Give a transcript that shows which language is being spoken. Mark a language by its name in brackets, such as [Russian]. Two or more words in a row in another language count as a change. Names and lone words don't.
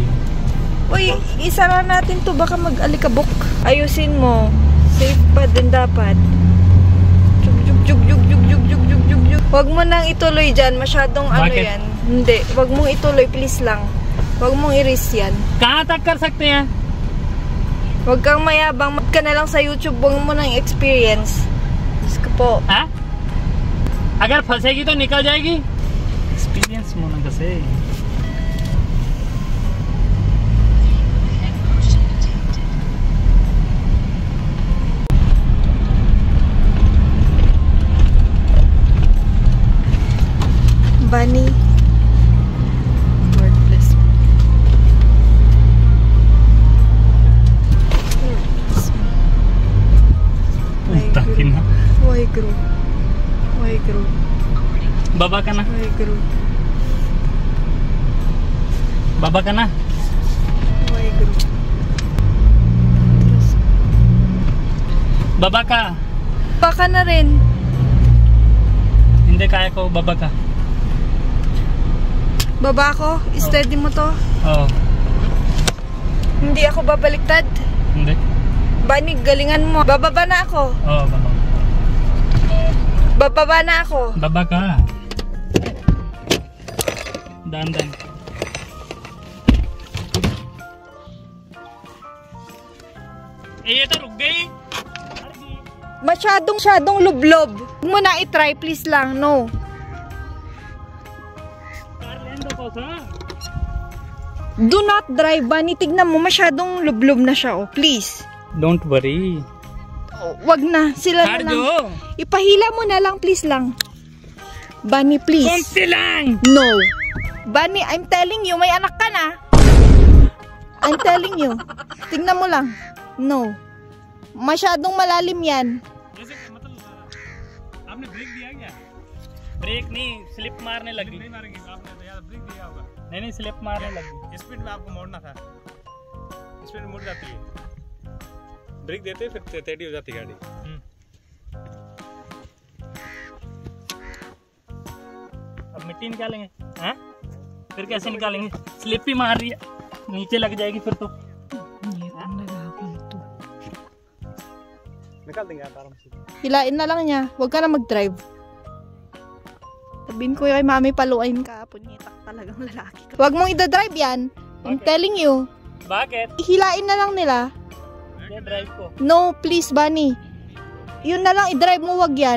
[Filipino] Uy, isara natin to. Baka mag-alikabok. Ayusin mo. Safe pa din dapat. Jug. Huwag mo nang ituloy dyan. Masyadong ano Bakit? yan. Hindi. Huwag mong ituloy. Please lang. Huwag mong i-risk yan. [Hindi] कहाँ तक कर सकते हैं? [Filipino] Huwag kang mayabang. Mag ka na lang sa YouTube. Huwag mo nang experience. Diyos ko po. Ha? [Hindi] Agar फंसेगी तो निकल जाएगी? [Filipino] Experience mo na kasi. Bunny. [English] Lord bless me. Lord bless me. [Filipino] Ang takin na. [English] Why grow? Why grow? [Filipino] Baba ka na. [English] Why grow? [Filipino] Baba ka na. [English] Why grow? [Filipino] Baba ka. Baka na rin. Hindi kaya ko. Baba ka. Baba ko? Steady mo to? Oo. Hindi ako babaliktad. Hindi. Bunny, galingan mo. Bababa na ako. Oo, baba. Bababa na ako. Baba ka. Dan. Eh, ito ruk gay. Masyadong lublob. Huwag mo na i-try, please lang. No. [English] Do not drive, [Filipino] Bunny. Tignan mo, masyadong lublob na siya, oh. Please. [English] Don't worry. [Filipino] Oh, wag na. Sila na lang. Ipahila mo na lang, please lang. Bunny, please. Konti lang! [English] No. Bunny, I'm telling you, [Filipino] may anak ka na. [English] I'm telling you. [Filipino] Tignan mo lang. No. Masyadong malalim yan. [Hindi] ब्रेक नहीं, स्लिप मारने लगी। नहीं मारेंगे, आपने तो यार ब्रेक दिया होगा। नहीं स्लिप मारने लगी। स्पीड में आपको मोड़ना था, स्पीड में मुड़ जाती है, ब्रेक देते फिर टेढ़ी हो जाती गाड़ी। अब मिट्टी निकालेंगे हैं? फिर कैसे निकालेंगे? स्लिप ही मार रही है, नीचे लग जाएगी फिर तो। निकाल देंगे आप आराम से। [Filipino] Hilain na lang niya. Huwag ka na mag-drive. Sabihin ko kay mami, paluin ka. Punyitak talagang lalaki ka. Huwag mong ida-drive yan. [English] I'm telling you. [Filipino] Bakit? Hilain na lang nila. [Hindi] ये drive ko. [English] No, please, Bunny. [Filipino] Yun na lang, i-drive mo, wag yan.